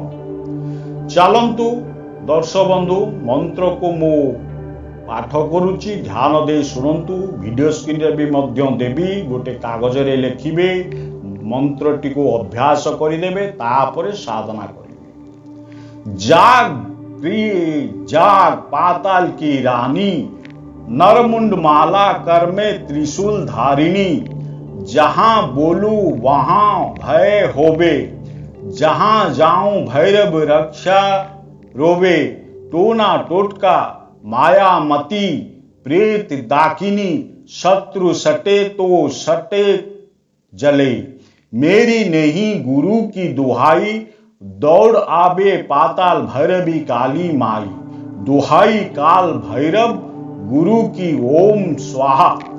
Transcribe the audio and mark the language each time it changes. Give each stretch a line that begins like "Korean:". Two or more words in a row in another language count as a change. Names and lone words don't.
Odia: ଚାଲନ୍ତୁ ଦର୍ଶକ ବନ୍ଧୁ, ମନ୍ତ୍ରକୁ ମୁଁ ପାଠ କରୁଛି, ଧ୍ୟାନ ଦେଇ ଶୁଣନ୍ତୁ। ଭିଡ଼ିଓ ସ୍କ୍ରିନରେ ବି ମଧ୍ୟ ଦେବି, ଗୋଟେ କାଗଜରେ ଲେଖିବେ, ମନ୍ତ୍ରଟିକୁ ଅଭ୍ୟାସ କରିଦେବେ, ତାପରେ ସାଧନା କରିବେ।
Hindi: जाग जाग पाताल की रानी, नरमुंड माला कर में त्रिशूल धारिणी, जहां बोलू वहां भय होवे, जहां जाऊं भैरव रक्षा रोवे, टोना टोटका माया मती प्रेत दाकिनी, शत्रु सटे तो सटे जले, मेरी नहीं गुरु की दुहाई, दौड़ आबे पाताल भैरवी काली माई, दुहाई काल भैरव गुरु की ओम स्वाहा।